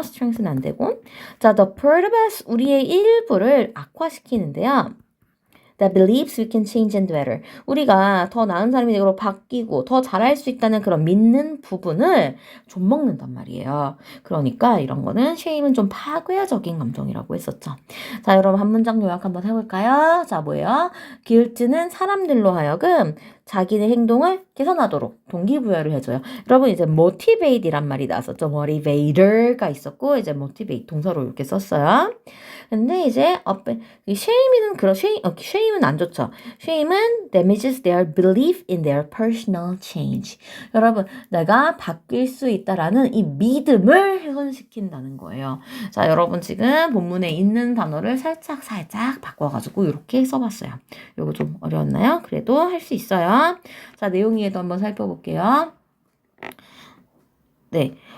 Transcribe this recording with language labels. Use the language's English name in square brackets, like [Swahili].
[Korean] strength는 안 되고. 자, [English] the part of us [Korean] 우리의 일부를 악화시키는데요. [English] that believes we can change and better. [Korean] 우리가 더 나은 사람이 되고 바뀌고 더 잘할 수 있다는 그런 믿는 부분을 좀 먹는단 말이에요. 그러니까 이런 거는 shame은 좀 파괴적인 감정이라고 했었죠. 자, 여러분 한 문장 요약 한번 해볼까요? 자, 뭐예요? guilt는 사람들로 하여금 자기의 행동을 개선하도록 동기부여를 해줘요. 여러분 이제 motivate이란 말이 나왔었죠. motivator가 있었고 이제 motivate 동사로 이렇게 썼어요. 근데 이제 shame은 shame은 안 좋죠. [English] shame은 damages their belief in their personal change. [Korean] 여러분 내가 바뀔 수 있다라는 이 믿음을 훼손시킨다는 거예요. 자, 여러분 지금 본문에 있는 단어를 살짝 바꿔가지고 이렇게 써봤어요. 요거 좀 어려웠나요? 그래도 할 수 있어요. 자, 내용 이해도 한번 살펴볼게요. 네.